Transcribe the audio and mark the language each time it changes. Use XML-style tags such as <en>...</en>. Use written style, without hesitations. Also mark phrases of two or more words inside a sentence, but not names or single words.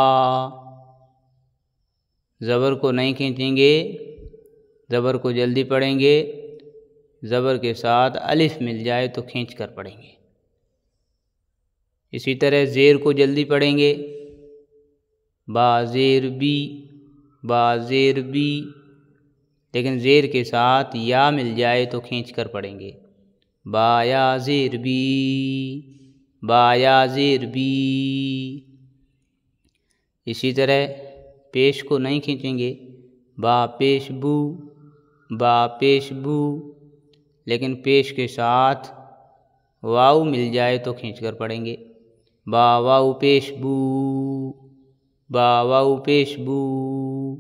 <ur>زبر کو نہیں کھینچیں گے، زبر کو جلدی پڑھیں گے، زبر کے ساتھ الف مل جائے تو کھینچ کر پڑھیں گے۔ اسی طرح زیر کو جلدی پڑھیں گے۔ با زیر بی، با زیر بی، لیکن زیر کے ساتھ یا مل جائے تو کھینچ کر پڑھیں گے۔ با یا زیر بی، با یا زیر بی۔ اسی طرح پیش کو نہیں کھینچیں گے۔ با پیش بو، با پیش بو، لیکن پیش کے ساتھ واو مل جائے تو کھینچ کر پڑھیں گے۔ با واو پیش بو، با واو پیش بو۔</ur>